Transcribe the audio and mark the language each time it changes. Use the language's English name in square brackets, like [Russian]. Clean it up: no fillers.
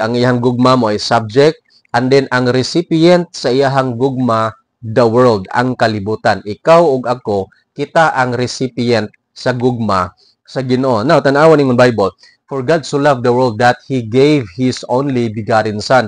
[Cebuano] Ang iyang gugma mo ay subject, [English] and then [Cebuano] ang recipient sa iyang gugma, [English] the world, [Cebuano] ang kalibutan. Ikaw ug ako, kita ang recipient sa gugma sa Ginoo. Now, tanawan ningon Bible. [English] For God so loved the world that He gave His only begotten Son.